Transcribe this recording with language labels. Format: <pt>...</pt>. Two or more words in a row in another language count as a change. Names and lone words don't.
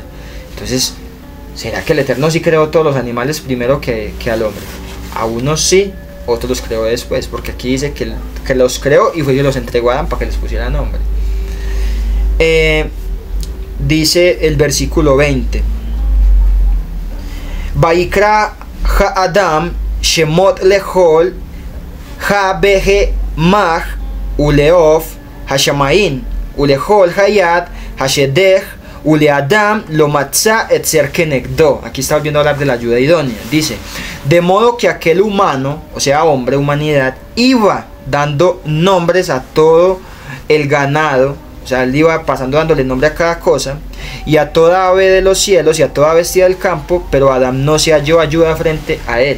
<es>Entonces, ¿será que el Eterno sí creó todos los animales primero que al hombre? A unos sí, otros los creó después, porque aquí dice que los creó y fue y los entregó a Adán para que les pusiera nombre. Dice el versículo 20:</es> <he>ויקרא האדם שמות לכל הבהמה ולעוף השמים ולכל חית השדה ולאדם לא מצא עזר כנגדו.</he> <es>Aquí está volviendo a hablar de la ayuda idónea. Dice, de modo que aquel humano, o sea hombre, humanidad, iba dando nombres a todo el ganado. O sea, él iba pasando dándole nombre a cada cosa, y a toda ave de los cielos y a toda bestia del campo, pero Adán no se halló ayuda frente a él.</es>